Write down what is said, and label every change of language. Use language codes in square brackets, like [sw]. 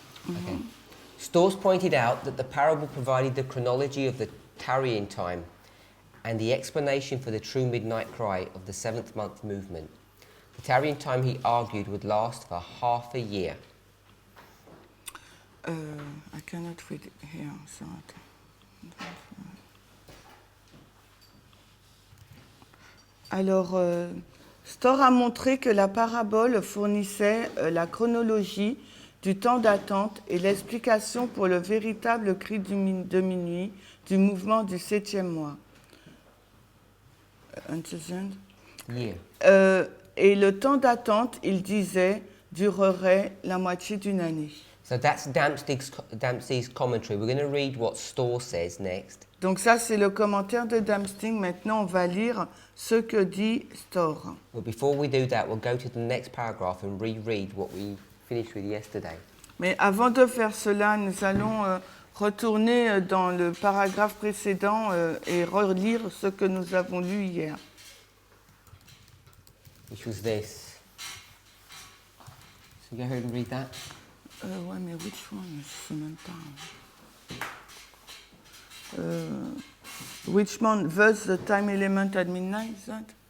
[en] Okay. Storrs pointed out that the parable provided the chronology of the tarrying time and the explanation for the true midnight cry of the seventh month movement. The tarrying time, he argued, would last for half a year. I cannot read it here, so [fr] attends. Alors, Storr a montré que la parabole fournissait la chronologie du temps d'attente et l'explication pour le véritable cri de minuit du mouvement du 7e mois. [en] Year. [fr] Et le temps d'attente, il disait, durerait la moitié d'une année. [en] So that's Dempsey's commentary. We're going to read what Storr says next. [fr] Donc ça, c'est le commentaire de Dempsey. Maintenant, on va lire ce que dit Storr. [en] But before we do that, we'll go to the next paragraph and reread what we finished with yesterday. [fr] Mais avant de faire cela, nous allons retourner dans le paragraphe précédent et relire ce que nous avons lu hier. [en] Which was this. So go ahead and read that. [fr] Ouais, mais [en] which one? [fr] Je sais même pas. [en] Which one? Thus the time element at midnight, is that?